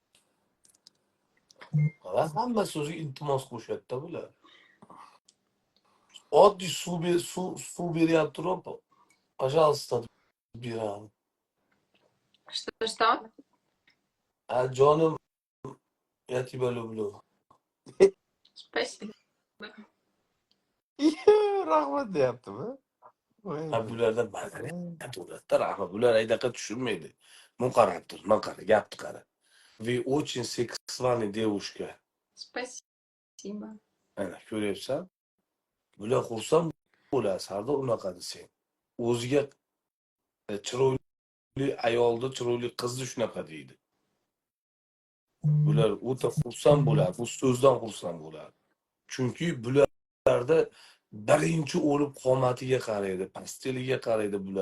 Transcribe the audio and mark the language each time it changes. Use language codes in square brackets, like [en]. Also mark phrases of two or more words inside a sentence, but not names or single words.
[uz] Hamma so'zga iltimos qo'shadi-da bular. Oddiy suv beryapti-ro, "пожалуйста" beradi. [ru] Что? [uz] Jonim, [ru] я тебя люблю. Спасибо. [uz] Rahmat deyaptimi? Voy. Bularda madaniyat bo'ladi-da, rahmat. Bular aydaqa tushunmaydi. Qarab tur, qara, gapni qara. [ru] Вы очень сексуальная девушка. Спасибо. [uz] Ana, ko'ryapsan? Bular xursand bo'ladi, Sardor unaqa desang. O'ziga chiroyli ayolni, chiroyli qizni shunaqa deydi. Bular o'ta xursand bo'ladi, bu so'zdan xursand bo'ladi. Chunki bularda birinchi o'lib qomatiga qaraydi, pasteliga qaraydi bular.